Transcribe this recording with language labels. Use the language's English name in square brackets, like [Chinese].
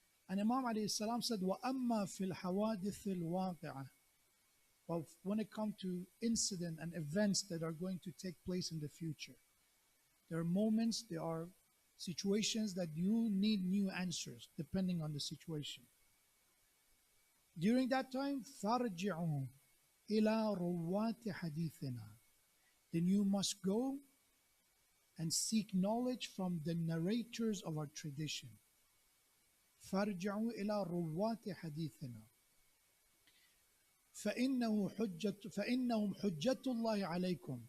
[English] And Imam alayhi salam said, [Arabic] وَأَمَّا فِي الْحَوَادِثِ الْوَاقِعَةِ. [English] Well, when it comes to incident and events that are going to take place in the future, there are moments, there are situations that you need new answers depending on the situation. During that time, [Arabic] فَارْجِعُوا إِلَى رُوَّاتِ حَدِيثِنَا. [English] Then you must go and seek knowledge from the narrators of our tradition. [Arabic] فَارْجِعُوا إِلَى رُوَّاتِ حَدِيثِنَا. فَإِنَّهُمْ حُجَّةُ اللَّهِ عَلَيْكُمْ.